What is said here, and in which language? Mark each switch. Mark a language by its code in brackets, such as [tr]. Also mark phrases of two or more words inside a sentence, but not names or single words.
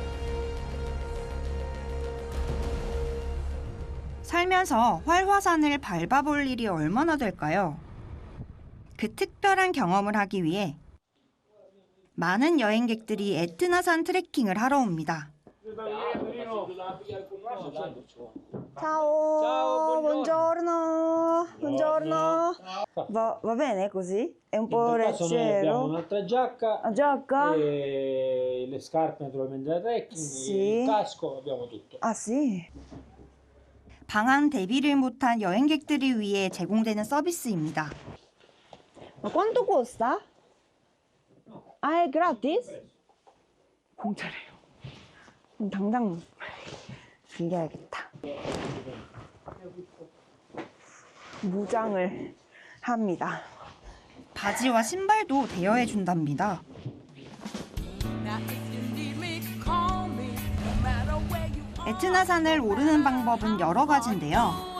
[ko] 살면서 활화산을 밟아볼 일이 얼마나 될까요? 그 특별한 경험을 하기 위해 많은 여행객들이 에트나산 트레킹을 하러 옵니다. [it] Ciao, buongiorno, buongiorno. Va bene così? È un po' Abbiamo leggero. un'altra giacca, giacca? e le scarpe naturalmente da trekking, Sì. il casco, abbiamo tutto. Ah sì? [ko] 방한 대비를 못한 여행객들을 위해 제공되는 서비스입니다. [it] Ma quanto costa? Ah, è gratis? [ko] 공짜래요. 그럼 당장 빌려야겠다. 무장을 합니다. 바지와 신발도 대여해 준답니다. 에트나산을 오르는 방법은 여러 가지인데요.